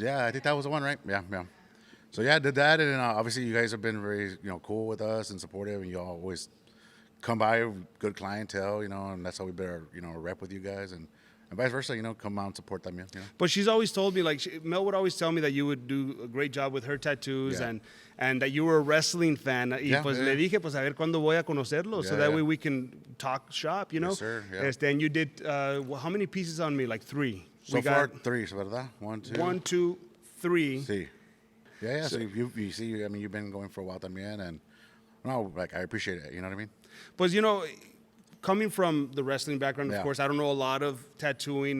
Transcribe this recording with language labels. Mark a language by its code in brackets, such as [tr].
[en] Yeah, I think that was the one, right? Yeah. So yeah, I did that, and obviously you guys have been very cool with us and supportive, and y'all always come by, good clientele, and that's how we better rep with you guys, and vice versa, come out and support them, But she's always told me, like, Mel would always tell me that you would do a great job with her tattoos and that you were a wrestling fan. [es] Y pues le dije, pues a ver cuándo voy a conocerlo, [en] so that way we can talk shop, Yes, sir, yeah. And you did, how many pieces on me? Like 3. So far, 3, ¿verdad? 1, 2. 1, 2, 3. [es] Sí. Yeah. [en] So you see, you've been going for a while también, and I appreciate it. You know what I mean? Pues, coming from the wrestling background, of course, I don't know a lot of tattooing.